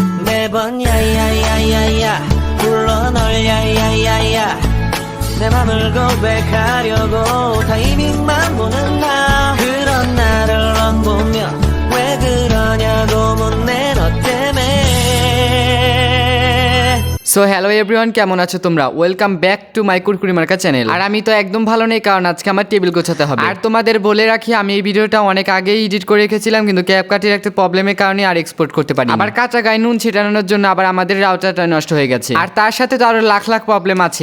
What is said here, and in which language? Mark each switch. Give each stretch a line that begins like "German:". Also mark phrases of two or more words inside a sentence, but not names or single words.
Korean: 매번 야야야야야 불러 널 야야야야 내 맘을 고백하려고 타이밍만 보는 나 그런 나를 넌 보며 왜 그러냐고 묻네 너 때문에
English: So hello everyone,
Bangla: কেমন আছো তোমরা?
English: Welcome back to my
Bangla: কুরকুরি মার্কা চ্যানেল। আর আমি তো একদম ভালো নেই, কারণ আজকে আমার টেবিল গোছাতে হবে। আর তোমাদের বলে রাখি, আমি এই ভিডিওটা অনেক আগেই এডিট করে রেখেছিলাম, কিন্তু ক্যাপকাটের একটা প্রবলেমের কারণে আর এক্সপোর্ট করতে পারি। আবার কাঁচা গায়ে নুন ছিটানোর জন্য আবার আমাদের রাউটারটা নষ্ট হয়ে গেছে, আর তার সাথে তো আরো লাখ লাখ প্রবলেম আছে।